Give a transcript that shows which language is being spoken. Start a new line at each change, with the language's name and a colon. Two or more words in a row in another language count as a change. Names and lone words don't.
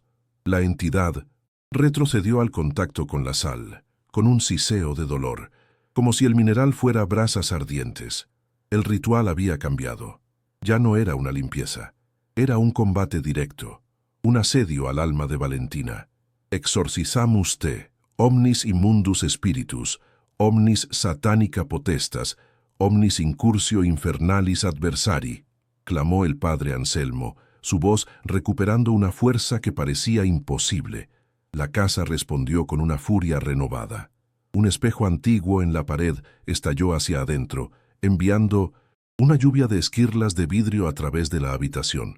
Spanish: La entidad retrocedió al contacto con la sal, con un siseo de dolor, como si el mineral fuera brasas ardientes. El ritual había cambiado. Ya no era una limpieza, era un combate directo, un asedio al alma de Valentina.
Latin: «Exorcizamus te, omnis immundus spiritus, omnis satanica potestas, omnis incursio infernalis adversari»,
Spanish: clamó el padre Anselmo, su voz recuperando una fuerza que parecía imposible. La casa respondió con una furia renovada. Un espejo antiguo en la pared estalló hacia adentro, enviando una lluvia de esquirlas de vidrio a través de la habitación.